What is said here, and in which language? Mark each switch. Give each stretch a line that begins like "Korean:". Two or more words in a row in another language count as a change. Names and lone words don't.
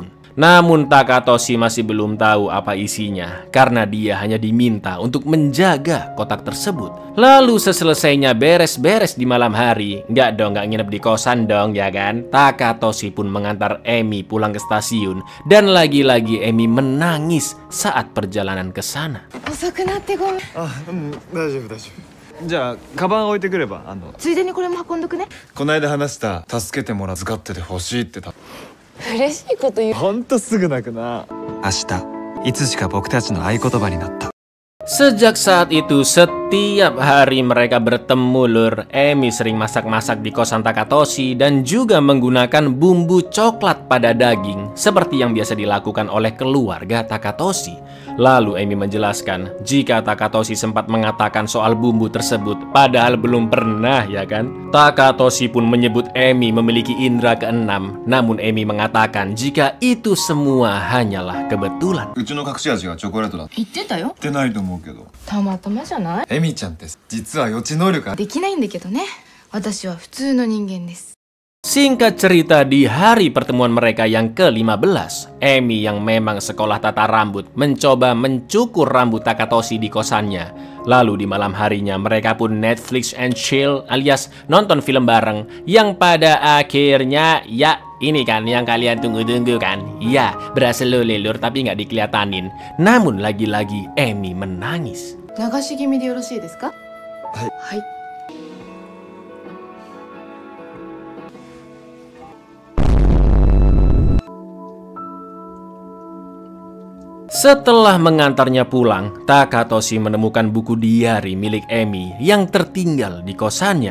Indonesian: Namun Takatoshi masih belum tahu apa isinya karena dia hanya diminta untuk menjaga kotak tersebut. Lalu seselesainya beres-beres di malam hari, nggak nginep di kosan dong ya kan? Takatoshi pun mengantar Emi pulang ke stasiun dan lagi-lagi Emi menangis saat perjalanan ke sana.
Japanese: 遅くなってごめん。あ、大丈夫大丈夫。じゃあカバン置いてくれば、ついでにこれも運んどくね。この間話した助けてもらう預かっててほしいって嬉しいこと言う。ほんとすぐ泣くな。明日いつしか僕たちの合言葉になった。
Indonesian: Sejak saat itu, setiap hari mereka bertemu lur. Emi sering masak-masak di kosan Takatoshi dan juga menggunakan bumbu coklat pada daging seperti yang biasa dilakukan oleh keluarga Takatoshi. Lalu Emi menjelaskan jika Takatoshi sempat mengatakan soal bumbu tersebut padahal belum pernah ya kan. Takatoshi pun menyebut Emi memiliki indera keenam, namun Emi mengatakan jika itu semua hanyalah kebetulan.
Japanese: うちの隠し味はチョコレートだ。言ってたよ。ってないと思うけど。たまたまじゃない？エミちゃんって実は予知能力できないんだけどね。私は普通の人間です。
Indonesian: Singkat cerita, di hari pertemuan mereka yang ke-15, Emi yang memang sekolah tata rambut mencoba mencukur rambut Takatoshi di kosannya. Lalu di malam harinya mereka pun
English: Netflix and chill
Indonesian: alias nonton film bareng yang pada akhirnya ya ini kan yang kalian tunggu-tunggu kan. Ya, berhasil lelur tapi nggak dikelihatanin. Namun lagi-lagi Emi menangis.
Japanese: 流し気味でよろしいですか？はい。はい。
Indonesian: Setelah mengantarnya pulang, Takatoshi menemukan buku diari milik Emi yang tertinggal di kosannya.